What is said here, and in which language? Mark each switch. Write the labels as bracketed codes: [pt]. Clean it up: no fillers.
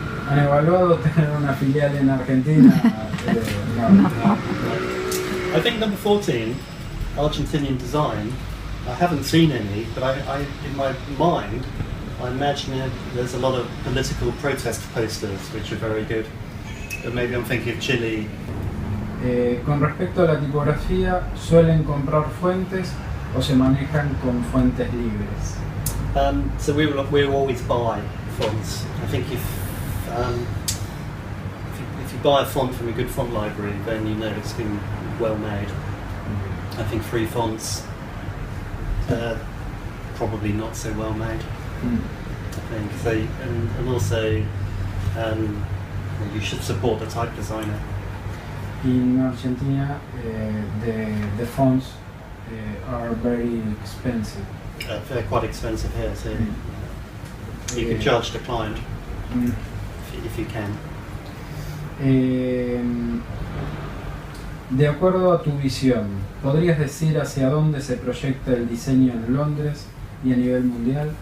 [es] ¿Han evaluado tener una filial en Argentina? [en] No. I think number 14, Argentinian design. I haven't seen any, but I in my mind, I imagine there's a lot of political protest posters which are very good. But maybe I'm thinking of Chile. [es] Con respecto a la tipografía, ¿suelen comprar fuentes o se manejan con fuentes libres? [en] So we will always buy fonts. I think if you buy a font from a good font library, then you know it's been well made. I think free fonts probably not so well made. I think so, and also you should support the type designer. In Argentina, the fonts are very expensive. They're quite expensive here, so you can charge the client if you can. [es] De acuerdo a tu visión, ¿podrías decir hacia dónde se proyecta el diseño en Londres y a nivel mundial?